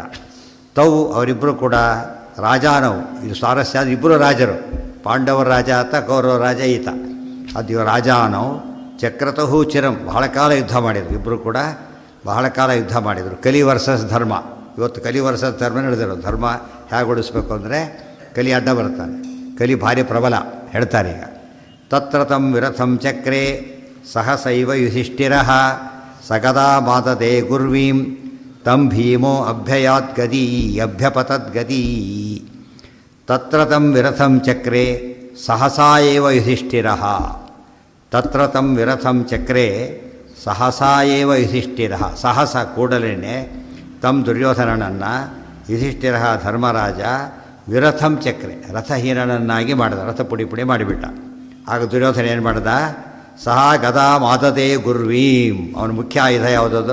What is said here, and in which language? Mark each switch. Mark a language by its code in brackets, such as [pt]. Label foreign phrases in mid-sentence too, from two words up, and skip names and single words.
[kn] ತೌ ಅವರಿಬ್ಬರು ಕೂಡ ರಾಜಾನವು, ಇದು ಸ್ವಾರಸ್ಯ, ಅದು ಇಬ್ಬರು ರಾಜರು, ಪಾಂಡವರ ರಾಜ ಆತ, ಕೌರವ ರಾಜ ಈತ. ಅದು [sa] ರಾಜಾನವು ಚಕ್ರತಃ ಚಿರಂ, [kn] ಬಹಳ ಕಾಲ ಯುದ್ಧ ಮಾಡಿದರು. ಇಬ್ಬರು ಕೂಡ ಬಹಳ ಕಾಲ ಯುದ್ಧ ಮಾಡಿದರು. ಕಲಿ ವರ್ಸಸ್ ಧರ್ಮ. ಇವತ್ತು ಕಲಿ ವರ್ಸಸ್ ಧರ್ಮ ನಡೆದಿರೋ. ಧರ್ಮ ಹೇಗೆ ಉಳಿಸ್ಬೇಕು ಅಂದರೆ ಕಲಿ ಅಡ್ಡ ಬರ್ತಾನೆ, ಕಲಿ ಭಾರಿ ಪ್ರಬಲ ಹೇಳ್ತಾರೆ ಈಗ. [sa] ತತ್ರ ತಂ ವಿರಥಂ ಚಕ್ರೆ ಸಹಸೈವ ಯುಧಿಷ್ಠಿರಃ ಸಗದಾ ಮಾತದೆ ಗುರ್ವೀಂ ತಂ ಭೀಮೋ ಅಭ್ಯಯಾತ್ ಗದೀ ಅಭ್ಯಪತದ್ ಗದೀ. ತತ್ರ ತಂ ವಿರಥಂ ಚಕ್ರೆ ಸಹಸಾ ಏವ ಯುಧಿಷ್ಠಿರಃ. ತತ್ರ ತಂ ವಿರಥಂ ಚಕ್ರೆ ಸಹಸಾ ಏವ ಯುಧಿಷ್ಠಿರಃ. [kn] ಸಹಸ ಕೂಡಲೇ ತಂ ದುರ್ಯೋಧನನನ್ನು ಯುಧಿಷ್ಠಿರಃ ಧರ್ಮರಾಜ [sa] ವಿರಥಂ ಚಕ್ರೆ [kn] ರಥಹೀನನನ್ನಾಗಿ ಮಾಡಿದ, ರಥ ಪುಡಿ ಪುಡಿ ಮಾಡಿಬಿಟ್ಟ. ಆಗ ದುರ್ಯೋಧನ ಏನು ಮಾಡ್ದ? [sa] ಸಹ ಗದಾ ಮಾಧದೇ ಗುರ್ವೀಂ, [kn] ಅವನ ಮುಖ್ಯ ಆಯುಧ ಯಾವುದದು?